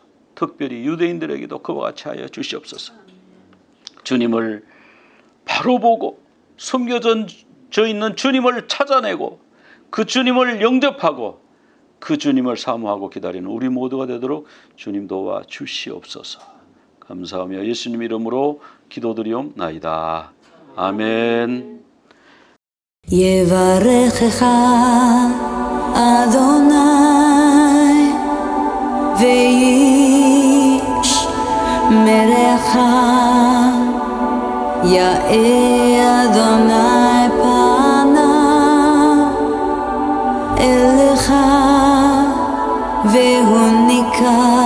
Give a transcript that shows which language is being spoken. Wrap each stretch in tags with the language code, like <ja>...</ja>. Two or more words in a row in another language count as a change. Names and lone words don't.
<ko>특별히 유대인들에게도 그와 같이 하여 주시옵소서. 주님을 바로 보고 숨겨져 있는 주님을 찾아내고 그 주님을 영접하고 그 주님을 사모하고 기다리는 우리 모두가 되도록 주님 도와 주시옵소서. 감사하며 예수님 이름으로 기도드리옵나이다. 아멘.</ko> <he>יברכך אדוני וישמרך יאר אדוני פניו אליך והוניקה</he>